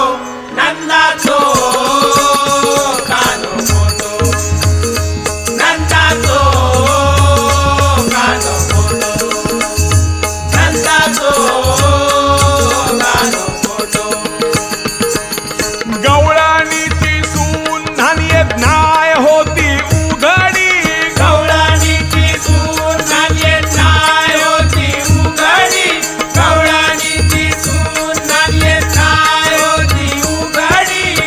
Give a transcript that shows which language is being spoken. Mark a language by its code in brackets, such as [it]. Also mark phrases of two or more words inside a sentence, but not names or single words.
[kok] नंदाचो कानो खोटो, नंदाचो कानो खोटो, नंदाचो कानो खोटो. [mr] गवळणीची सून धान्य न्याय होती उघडी, गवळणीची सून धान्य न्याय होती उघडी, गवळणीची सून धान्य न्याय होती उघडी.